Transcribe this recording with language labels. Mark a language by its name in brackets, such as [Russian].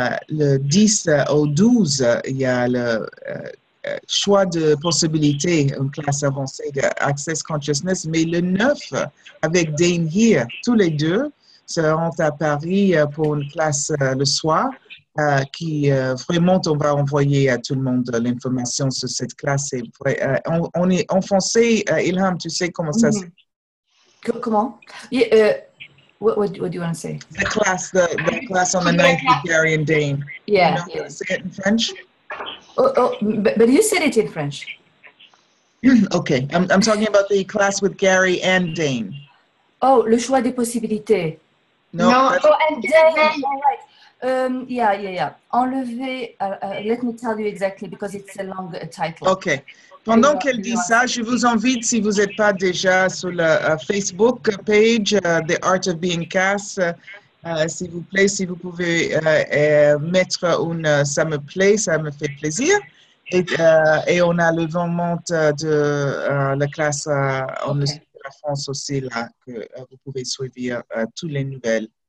[French] Le 10 au 12, il y a le choix de possibilités, une classe avancée de Access Consciousness, mais le 9, avec Dane Here, tous les deux seront à Paris pour une classe le soir qui vraiment on va envoyer à tout le monde l'information sur cette classe. On est en français, Ilham, tu sais comment ça se... Comment? [English] What do you want to say? The class on the 9th with Gary and Dane. Yeah. You know, say it in French? But you said it in French. Okay, I'm talking about the class with Gary and Dane. [French] Oh, le choix des possibilités. [English] No. And Dane. All right. Yeah. Enlever. Let me tell you exactly because it's a long title. Okay. [French] Pendant qu'elle dit ça, je vous invite, si vous n'êtes pas déjà sur la Facebook page The Art of Being Cass, s'il vous plaît, si vous pouvez mettre ça me plaît, ça me fait plaisir. Et on a le moment de la classe en la France aussi, là, que vous pouvez suivre toutes les nouvelles.